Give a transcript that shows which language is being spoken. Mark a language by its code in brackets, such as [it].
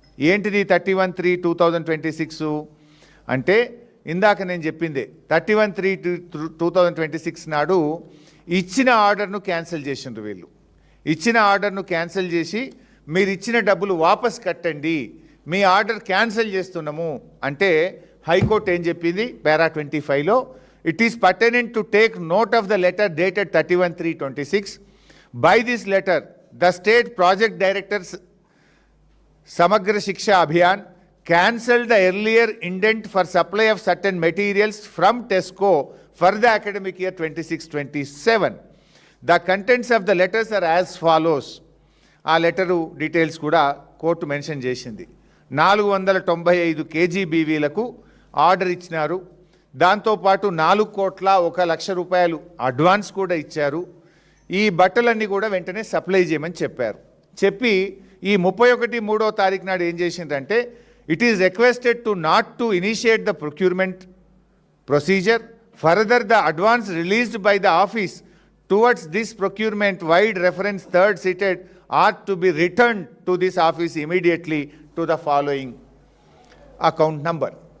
[te] ఏంటిది 31/3/2026 అంటే, ఇందాక నేను చెప్పిందే 31/3/2026 నాడు ఇచ్చిన ఆర్డర్ను క్యాన్సిల్ చేసిండ్రు వీళ్ళు. ఇచ్చిన ఆర్డర్ను క్యాన్సిల్ చేసి మీరు ఇచ్చిన డబ్బులు వాపస్ కట్టండి, మీ ఆర్డర్ క్యాన్సిల్ చేస్తున్నాము అంటే హైకోర్టు ఏం చెప్పింది పారా 25లో, [en] it is pertinent to take note of the letter dated 31/3/26. By this letter, the state project directors Samagra Shiksha Abhiyan cancelled the earlier indent for supply of certain materials from TESCO for the academic year 26-27. The contents of the letters are as follows. [te] ఆ letter details కూడా court mention చేసింది. 495 KGBVలకు order ఇచ్చినారు. దాంతోపాటు 4,01,00,000 రూపాయలు advance కూడా ఇచ్చారు. ఈ బట్టలన్నీ కూడా వెంటనే సప్లై చేయమని చెప్పారు. చెప్పి ఈ 31/3 తారీఖు నాడు ఏం చేసిందంటే, [en] It is requested to not to initiate the procurement procedure further the advance released by the office towards this procurement vide reference third cited are to be return to this office immediately to the following account number.